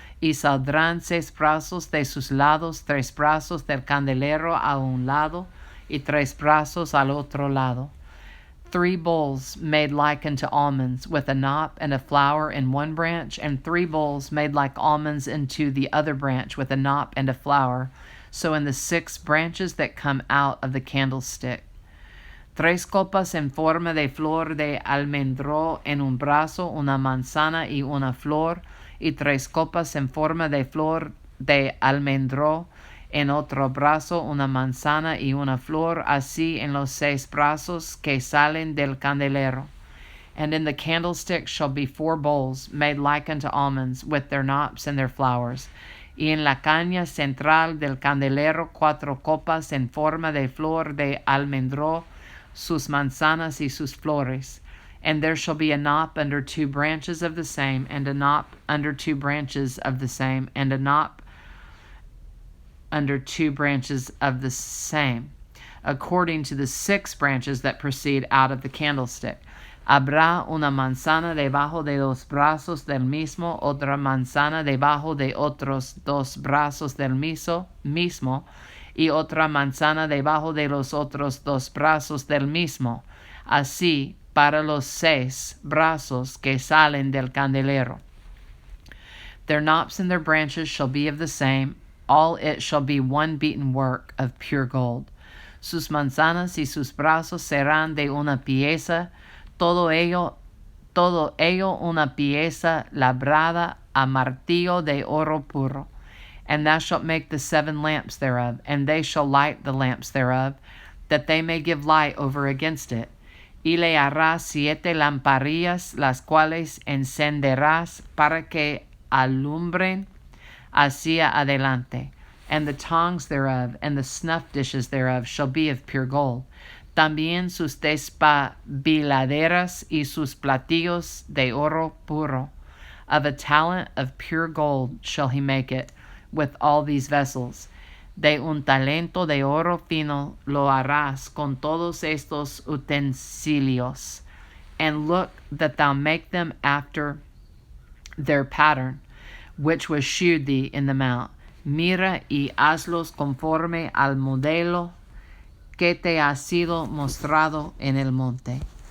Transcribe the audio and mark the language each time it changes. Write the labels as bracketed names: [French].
[Spanish] Y saldrán 6 brazos de sus lados, 3 brazos del candelero a un lado, y 3 brazos al otro lado. [English] 3 bowls made like unto almonds, with a knot and a flower in one branch, and 3 bowls made like almonds into the other branch, with a knot and a flower. So in the 6 branches that come out of the candlestick. [Spanish] 3 copas en forma de flor de almendro en un brazo, una manzana y una flor, y 3 copas en forma de flor de almendro en otro brazo, una manzana y una flor, así en los 6 brazos que salen del candelero. [English] And in the candlestick shall be 4 bowls, made like unto almonds, with their knops and their flowers. [Spanish] Y en la caña central del candelero 4 copas en forma de flor de almendro, sus manzanas y sus flores. [English] And there shall be a knot under 2 branches of the same, and a knot under 2 branches of the same, and a knot under 2 branches of the same, according to the 6 branches that proceed out of the candlestick. [Spanish] Habrá una manzana debajo de 2 brazos del mismo, otra manzana debajo de otros 2 brazos del mismo, y otra manzana debajo de los otros 2 brazos del mismo. Así para los 6 brazos que salen del candelero. [English] Their knops and their branches shall be of the same, all it shall be one beaten work of pure gold. [Spanish] Sus manzanas y sus brazos serán de una pieza, todo ello una pieza labrada a martillo de oro puro. [English] And thou shalt make the 7 lamps thereof, and they shall light the lamps thereof, that they may give light over against it. [Spanish] Y le harás 7 lamparillas, las cuales encenderás para que alumbren hacia adelante. [English] And the tongs thereof and the snuff dishes thereof shall be of pure gold. [Spanish] También sus despabiladeras y sus platillos de oro puro. [English] Of a talent of pure gold shall he make it, with all these vessels. [Spanish] De un talento de oro fino lo harás con todos estos utensilios. [English] And look that thou make them after their pattern, which was shewed thee in the mount. [Spanish] Mira y hazlos conforme al modelo que te ha sido mostrado en el monte.